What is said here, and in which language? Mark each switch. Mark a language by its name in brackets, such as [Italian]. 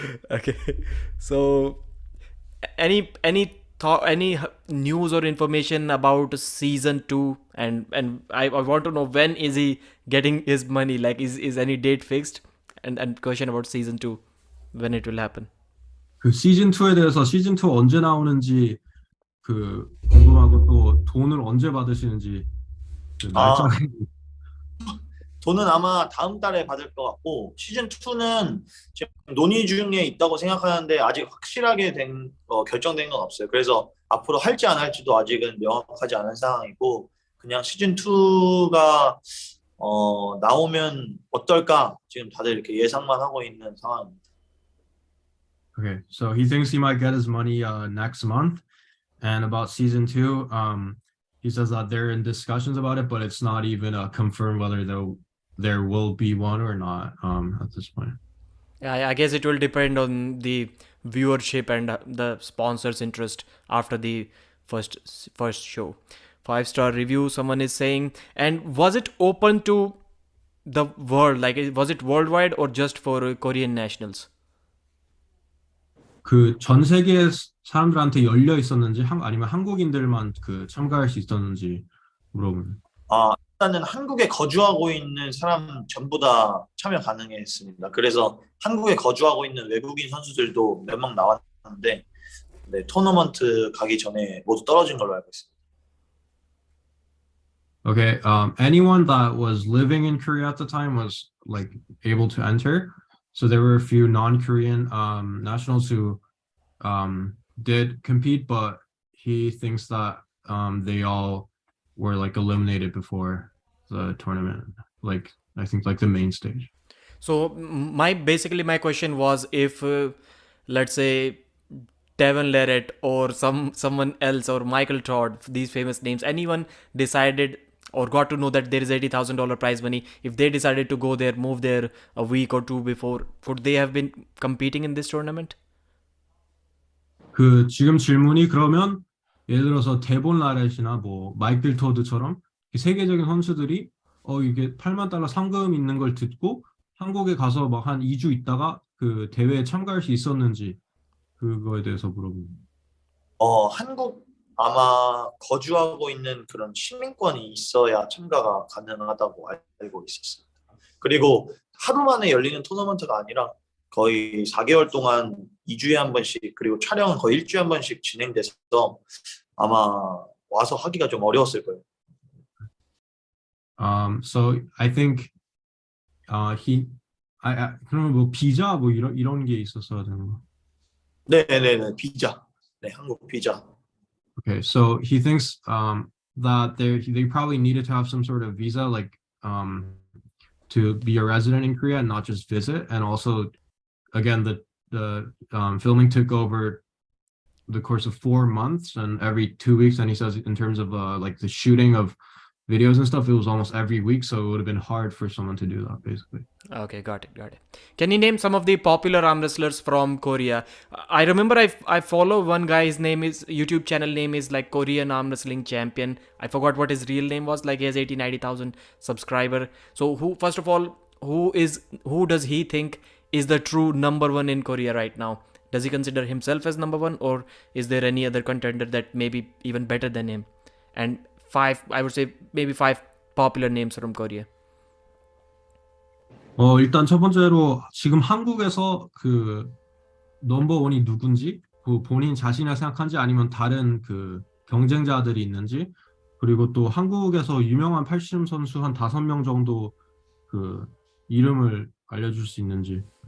[English] Okay. So any news or information about season 2, and I want to know when is he getting his money, like is any date fixed, and question about season 2, when it will happen. [Korean] 그 시즌 2에 대해서 시즌 2 언제 나오는지 그 궁금하고 또 돈을 언제 받으시는지 그 날짜. 아, 돈은 아마 다음 달에 받을 것 같고 시즌 2는 지금 논의 중에 있다고 생각하는데 아직 확실하게 결정된 건 없어요. 그래서 앞으로 할지 안 할지도 아직은 명확하지 않은 상황이고 그냥 시즌 2가 나오면 어떨까 지금 다들 이렇게 예상만 하고 있는 상황입니다. [English] Okay, so he thinks he might get his money next month. And about season 2, he says that they're in discussions about it, but it's not even confirmed whether there will be one or not at this point. Yeah, I guess it will depend on the viewership and the sponsors' interest after the first show. 5-star review, someone is saying. And was it open to the world? Like, was it worldwide or just for Korean nationals? [Korean] 그 전 세계 사람들한테 열려 있었는지 아니면 한국인들만 그 참가할 수 있었는지 물어보는. 일단은 한국에 거주하고 있는 사람 전부 다 참여 가능했습니다. 그래서 한국에 거주하고 있는 외국인 선수들도 몇 명 나왔는데 네, 토너먼트 가기 전에 모두 떨어진 걸로 알고 있습니다. [English] Okay, anyone that was living in Korea at the time was like able to enter. So there were a few non-Korean nationals who did compete, but he thinks that they all were like eliminated before the tournament. Like I think like the main stage. So my question was if let's say Devon Larrett or someone else or Michael Todd, these famous names, anyone decided or got to know that there is $80,000 prize money, if they decided to go there, move there a week or two before, would they have been competing in this tournament? [Korean] 그 지금 질문이 그러면 예를 들어서 데본 라렛이나 뭐 마이클 토드처럼 세계적인 선수들이 이게 $80,000 상금 있는 걸 듣고 한국에 가서 막 한 2주 있다가 그 대회에 참가할 수 있었는지 그거에 대해서 물어봅니다. 한국 아마 거주하고 있는 그런 시민권이 있어야 참가가 가능하다고 알고 있었습니다. 그리고 하루 만에 열리는 토너먼트가 아니라 거의 4개월 동안 2주에 한 번씩 그리고 촬영은 거의 일주일에 한 번씩 진행돼서 아마 와서 하기가 좀 어려웠을 거예요. [English] So I think [Korean] 그러면 뭐 비자 뭐 이런 게 있었어야 되는 거. 네네네 비자. 네 한국 비자. [English] Okay, so he thinks that they probably needed to have some sort of visa, like to be a resident in Korea and not just visit. And also, again, the filming took over the course of 4 months and every 2 weeks. And he says in terms of like the shooting of videos and stuff, it was almost every week, so it would have been hard for someone to do that, basically. Okay, got it. Can you name some of the popular arm wrestlers from Korea? I remember I follow one guy, his YouTube channel name is like Korean Arm Wrestling Champion. I forgot what his real name was, like he has 80,000-90,000 subscriber. So first of all, who does he think is the true number one in Korea right now? Does he consider himself as number one, or is there any other contender that may be even better than him? And I would say maybe 5 popular names from Korea. [Korean] 일단 첫 번째로 지금 한국에서 그 넘버원이 누군지, 그 본인 자신을 생각한지 아니면 다른 그 경쟁자들이 있는지, 그리고 또 한국에서 유명한 팔씨름 선수 한 5명 정도 그 이름을 알려줄 수 있는지.